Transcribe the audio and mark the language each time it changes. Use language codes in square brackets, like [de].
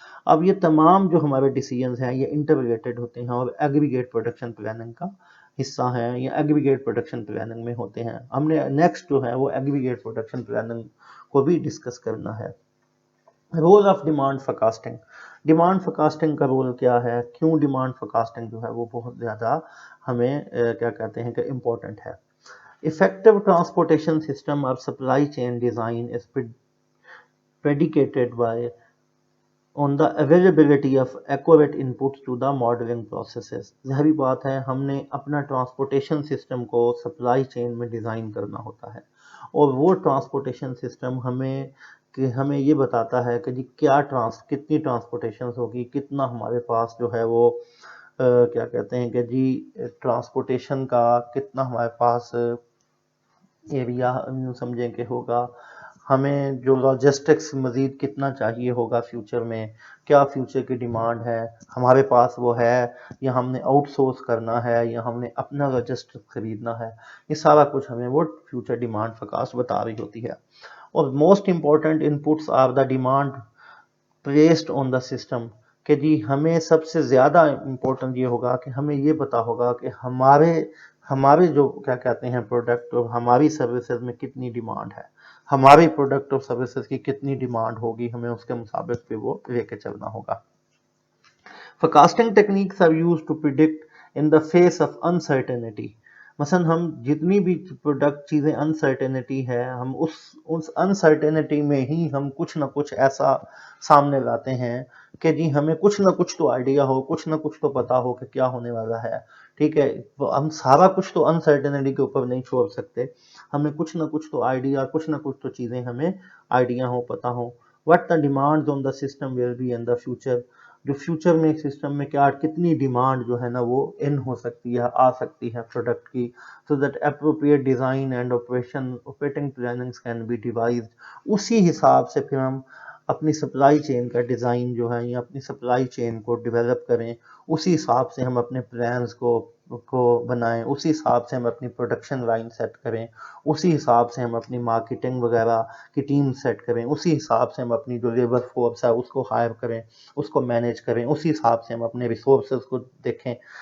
[ur] اب یہ تمام جو ہمارے ڈیسیجنز ہیں یہ انٹر ریلیٹڈ ہوتے ہیں اور ایگریگیٹ پروڈکشن پلاننگ کا حصہ ہیں یا ایگریگیٹ پروڈکشن پلاننگ میں ہوتے ہیں. ہم نے نیکسٹ جو ہے وہ ایگریگیٹ پروڈکشن پلاننگ کو بھی ڈسکس کرنا ہے. Role of demand forecasting. Demand forecasting کا رول کیا ہے؟ کیوں ڈیمانڈ فورکاسٹنگ جو ہے وہ بہت زیادہ ہمیں کیا کہتے ہیں کہ امپورٹنٹ ہے. [en] Effective transportation system or supply chain design is predicated on the availability of accurate inputs to the modeling processes. [ur] ظاہری بات ہے ہم نے اپنا ٹرانسپورٹیشن سسٹم کو سپلائی چین میں ڈیزائن کرنا ہوتا ہے اور وہ ٹرانسپورٹیشن سسٹم ہمیں یہ بتاتا ہے کہ جی کتنی ٹرانسپورٹیشن ہوگی، کتنا ہمارے پاس جو ہے وہ کیا کہتے ہیں کہ جی ٹرانسپورٹیشن کا کتنا ہمارے پاس ایریا یوں سمجھیں کہ ہوگا، ہمیں جو لاجسٹکس مزید کتنا چاہیے ہوگا فیوچر میں، کیا فیوچر کی ڈیمانڈ ہے ہمارے پاس وہ ہے یا ہم نے آؤٹ سورس کرنا ہے یا ہم نے اپنا لاجسٹک خریدنا ہے. یہ سارا کچھ ہمیں وہ فیوچر ڈیمانڈ فورکاسٹ بتا رہی ہوتی ہے. [en] اور most important inputs are the demand placed on the system. [ur] کہ جی ہمیں سب سے زیادہ امپورٹنٹ یہ ہوگا کہ ہمیں یہ پتا ہوگا کہ ہمارے جو کیا کہتے ہیں پروڈکٹ اور ہماری سروسز میں کتنی ڈیمانڈ ہے، ہماری پروڈکٹ اور سروسز کی کتنی ڈیمانڈ ہوگی، ہمیں اس کے مطابق پہ وہ لے کے چلنا ہوگا. [en] Forecasting techniques are used to predict in the face of uncertainty. [ur] مثلا ہم جتنی بھی پروڈکٹ چیزیں انسرٹینٹی ہے، ہم اس انسرٹینٹی میں ہی ہم کچھ نہ کچھ ایسا سامنے لاتے ہیں کہ جی ہمیں کچھ نہ کچھ تو آئیڈیا ہو، کچھ نہ کچھ تو پتا ہو کہ کیا ہونے والا ہے. ٹھیک ہے، ہم سارا کچھ تو انسرٹینٹی کے اوپر نہیں چھوڑ سکتے، ہمیں کچھ نہ کچھ تو آئیڈیا، کچھ نہ کچھ تو چیزیں ہمیں آئیڈیا ہو، پتا ہو. [en] What the demands on the system will be in the future. [ur] جو فیوچر میں سسٹم میں کتنی ڈیمانڈ جو ہے نا وہ ان ہو سکتی ہے، آ سکتی ہے پروڈکٹ کی. [en] so that appropriate design and operating plannings can be devised. [ur] اسی حساب سے پھر ہم اپنی سپلائی چین کا ڈیزائن جو ہے یا اپنی سپلائی چین کو ڈیولپ کریں، اسی حساب سے ہم اپنے پلانز کو بنائیں، اسی حساب سے ہم اپنی پروڈکشن لائن سیٹ کریں، اسی حساب سے ہم اپنی مارکیٹنگ وغیرہ کی ٹیم سیٹ کریں، اسی حساب سے ہم اپنی جو لیبر فورس ہے اس کو ہائر کریں، اس کو مینیج کریں، اسی حساب سے ہم اپنے ریسورسز کو دیکھیں.